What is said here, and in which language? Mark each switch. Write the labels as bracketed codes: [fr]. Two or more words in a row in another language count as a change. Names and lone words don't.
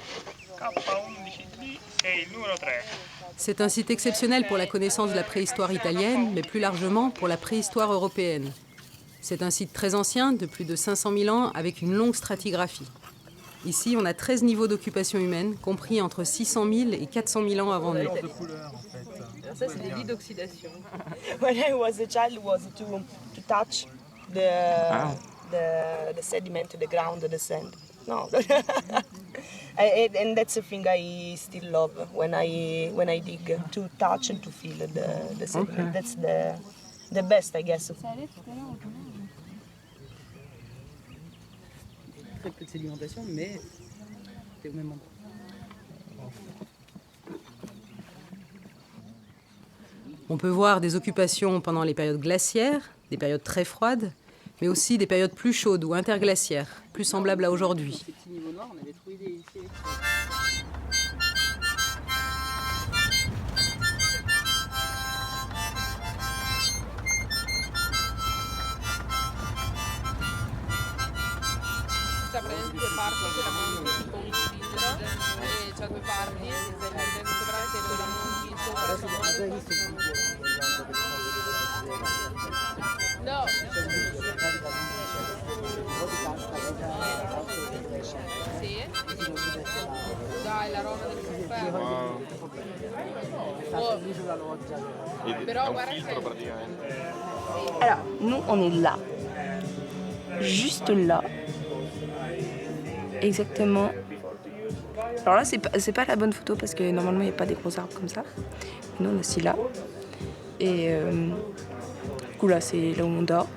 [fr] C'est un site exceptionnel pour la connaissance de la préhistoire italienne, mais plus largement pour la préhistoire européenne. C'est un site très ancien, de plus de 500 000 ans, avec une longue stratigraphie. Ici, on a 13 niveaux d'occupation humaine, compris entre 600 000 et 400 000 ans avant nous. Alors ça, c'est des lits d'oxydation. [en] When I was a child, was to touch the sediment, the ground, the sand. No, and that's the thing I still love when I dig, to touch and to feel the sediment. Okay. That's the best, I guess. [fr] Très peu de sédimentation, mais c'est au même endroit. On peut voir des occupations pendant les périodes glaciaires, des périodes très froides, mais aussi des périodes plus chaudes ou interglaciaires, plus semblables à aujourd'hui. Ces petits niveaux noirs, on avait trouvé des ici. [it] C'è praticamente due parti che la monti tipo un cilindro e c'ha due parti, sopra e poi la monti sopra. No. Sì. Dai, la roba del caffè. Però guarda che... [fr] Alors, nous, on est là. Juste là. Exactement. Alors là, c'est pas la bonne photo parce que normalement, il n'y a pas des gros arbres comme ça. Nous, on est assis là. Et du coup, là, c'est là où on dort.